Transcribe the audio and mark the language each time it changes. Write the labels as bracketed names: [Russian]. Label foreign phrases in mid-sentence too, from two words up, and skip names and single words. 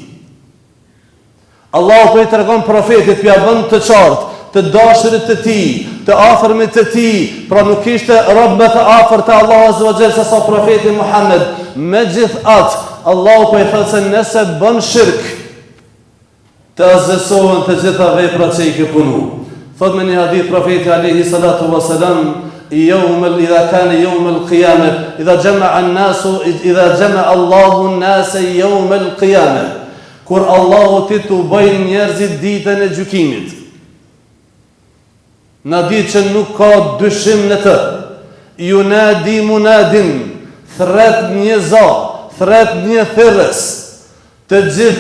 [Albanian] Allahu po i tregon profetit, pja bën të qartë, të dashurit të tij, të afërmit të tij, pra nuk ishte rob më të afërt te Allahu [Arabic] عز وجل [Albanian] se sa profeti Muhammed. Megjithatë, Allahu po i thotë se nëse bën shirk, të asgjësohen të gjitha veprat që i ke punu. Thot me një hadith profeti [Arabic] عليه الصلاة والسلام, إذا كان يوم القيامة إذا جمع الله الناس يوم القيامة, [Albanian] kur Allahu ti të bëjnë njerëzit ditën e gjykimit, në ditë që nuk ka dyshim në të, [Arabic] ينادي مناد, [Albanian] thret një za, thret një thirrës, të gjithë